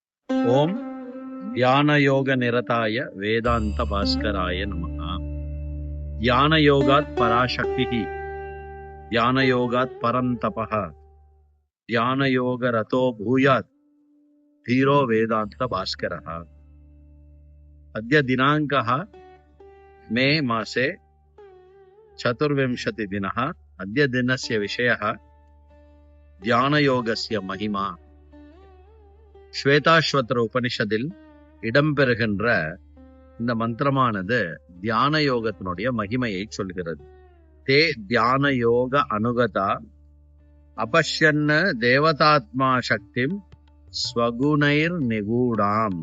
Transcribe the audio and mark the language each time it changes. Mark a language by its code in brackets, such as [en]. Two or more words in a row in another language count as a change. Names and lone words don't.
[sa] ओम् ध्यानयोग निरताय वेदान्त भास्कराय नमः. ध्यानयोगात् पराशक्तिः ध्यानयोगात् परन्तपः ध्यानयोगरतो भूयात् धीरो वेदांत भास्करः. अद्य दिनाङ्कः मे मासे 24 दिनः. अद्य दिनस्य विषयः ध्यानयोगस्य महिमा. [ta] ஸ்வேதாஸ்வதர உபனிஷத்தில் இடம்பெறுகின்ற இந்த மந்திரமானது தியான யோகத்தினுடைய மகிமையை சொல்கிறது. [sa] ते ध्यान योग अनुगता अपश्यन् देवात्म शक्तिम् स्वगुणैर् निगूढाम्.